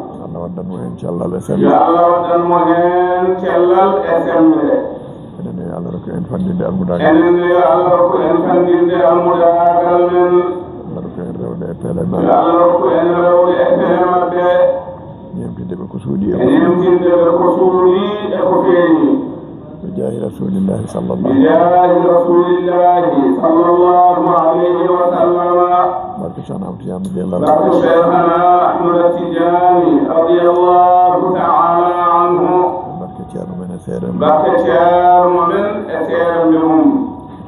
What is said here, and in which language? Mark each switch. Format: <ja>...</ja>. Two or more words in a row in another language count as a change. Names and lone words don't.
<ff>Allah waddan mo hen cellal e sembe. Yo Allah waddan mo hen cellal e sembe. Enen yo Allah rokku en fandinde almudagal. Enen yo Allah rokku en fandinde almudagal men. Allah rokku en rewde e pele Yo maɓɓe. Allah rokku en rewde e pele maɓɓe. Ñemtinde ɓe ko suuɗi e ko E ñemtinde ɓe ko suuɗi e ko feeñi.</ff> <ar>بجاه رسول الله صلى الله بجاه رسول الله صلى الله عليه وسلم.</ar> <ff>Barke Cheikh Ahmad Tidiane radiyallahu Barke anhu. Cheikh Ahmad Tidiane</ff> <ar>رضي الله تعالى عنه.</ar> <ff>Barke Ceerno men e seere men. Barke Ceerno men e seere men.</ff>